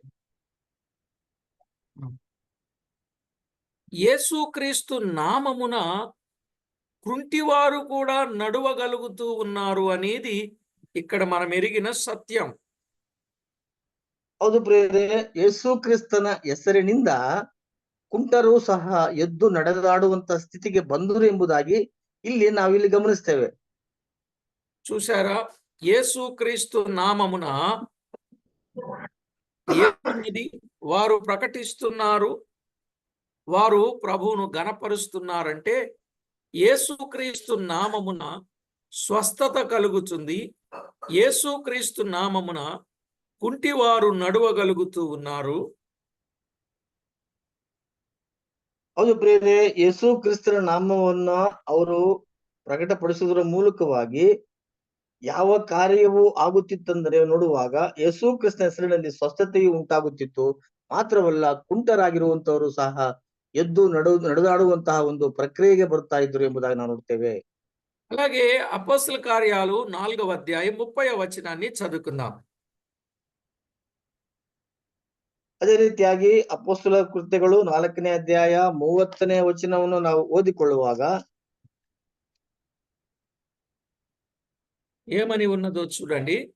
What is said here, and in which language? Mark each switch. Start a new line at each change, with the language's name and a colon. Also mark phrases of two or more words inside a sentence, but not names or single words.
Telugu: యేసుక్రీస్తు నామమున కృంటివారు కూడా నడువగలుగుతూ ఉన్నారు అనేది ఇక్కడ మనం ఎరిగిన సత్యం.
Kannada: ಹೌದು ಪ್ರಿಯರೇ, ಯೇಸು ಕ್ರಿಸ್ತನ ಹೆಸರಿನಿಂದ ಕುಂಟರು ಸಹ ಎದ್ದು ನಡೆದಾಡುವಂತ ಸ್ಥಿತಿಗೆ ಬಂದರು ಎಂಬುದಾಗಿ ನಾವಿಲ್ಲಿ ಗಮನಿಸ್ತೇವೆ.
Telugu: చూసారా, యేసుక్రీస్తు నామమున ఏమున్నది? వారు ప్రకటిస్తున్నారు, వారు ప్రభువును గణపరుస్తున్నారంటే యేసుక్రీస్తు నామమున స్వస్థత కలుగుతుంది, యేసుక్రీస్తు నామమున కుంటివారు నడువగలుగుతూ ఉన్నారు.
Kannada: ಹೌದು ಪ್ರಿಯರೇ, ಯೇಸು ಕ್ರಿಸ್ತನ ನಾಮವನ್ನ ಅವರು ಪ್ರಕಟಪಡಿಸುವುದರ ಮೂಲಕವಾಗಿ ಯಾವ ಕಾರ್ಯವು ಆಗುತ್ತಿತ್ತಂದರೆ ನೋಡುವಾಗ, ಯೇಸು ಕ್ರಿಸ್ತನ ಹೆಸರಿನಲ್ಲಿ ಸ್ವಸ್ಥತೆಯು ಉಂಟಾಗುತ್ತಿತ್ತು. ಮಾತ್ರವಲ್ಲ, ಕುಂಟರಾಗಿರುವಂತವರು ಸಹ ಎದ್ದು ನಡೆದಾಡುವಂತಹ ಒಂದು ಪ್ರಕ್ರಿಯೆಗೆ ಬರ್ತಾ ಇದ್ರು ಎಂಬುದಾಗಿ ನಾವು ನೋಡ್ತೇವೆ.
Telugu: అలాగే అపోస్తల కార్యాలు 4వ అధ్యాయం 30వ వచనాన్ని చదువుకుందాం.
Kannada: ಅದೇ ರೀತಿಯಾಗಿ ಅಪೊಸ್ತಲ ಕೃತ್ಯಗಳು 4ನೇ ಅಧ್ಯಾಯ 30ನೇ ವಚನವನ್ನು ನಾವು ಓದಿಕೊಳ್ಳುವಾಗ
Telugu: ఏమని ఉన్నదో చూడండి.